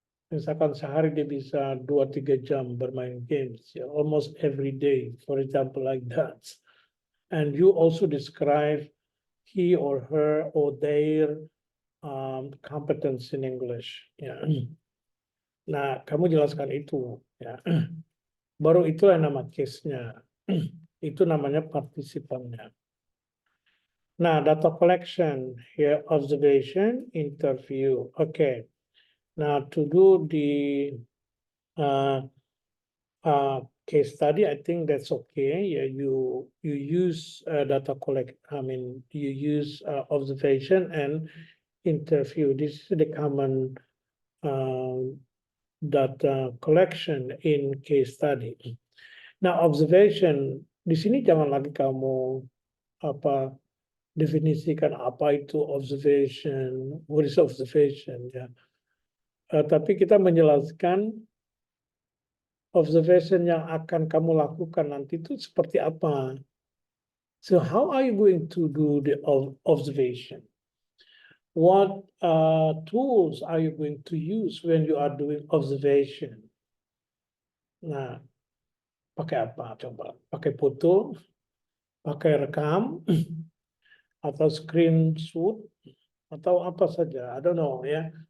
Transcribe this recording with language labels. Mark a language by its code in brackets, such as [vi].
[id] Misalkan sehari dia bisa 2-3 jam bermain games, ya, [en] almost every day, for example, like that. And you also describe he or her or their competence in English. [id] Ya. Nah, kamu jelaskan itu. Ya. Baru itulah nama case-nya. Itu namanya partisipannya. [en] Nah, data collection, here observation, interview. Okay. Now, to do the case study, I think that's okay. Yeah, you use data collect. I mean, you use observation and interview. This is the common data collection in case study. [id] Nah, observation di sini jangan lagi kamu definisikan apa itu observation, [en] what is observation, [id] ya. Tapi kita menjelaskan observation yang akan kamu lakukan nanti itu seperti apa. [en] So how are you going to do the observation? What tools are you going to use when you are doing observation? [id] Nah, pakai apa coba? Pakai foto, pakai rekam, atau screenshot, atau apa saja? [en] I don't know [id] ya.